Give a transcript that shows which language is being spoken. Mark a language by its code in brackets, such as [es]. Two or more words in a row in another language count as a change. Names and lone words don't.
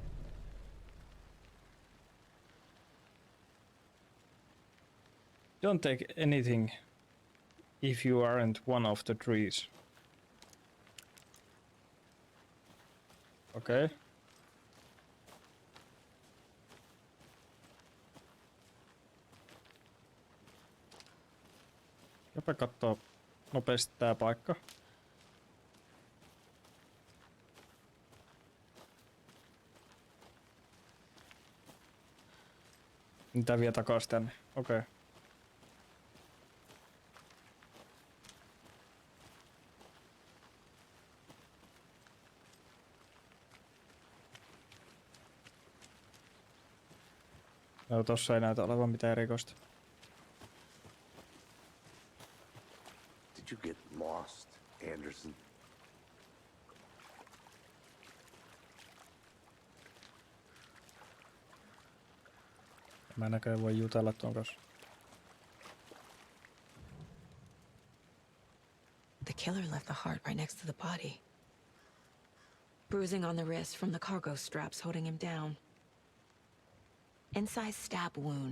[en] Don't take anything if you aren't one of the trees. Okei. Okay. [fi] Jopa kattoo nopeasti tää paikka. Mitä vie takas tänne? Okei. Okay. No tossa ei näytä olevan mitään erikoista. [en] Did you get lost, Anderson? [fi] Mä näköjään voi jutella tuon kanssa. [en] The killer left the heart right next to the body. Bruising on the wrist from the cargo straps holding him down. Inside stab wound.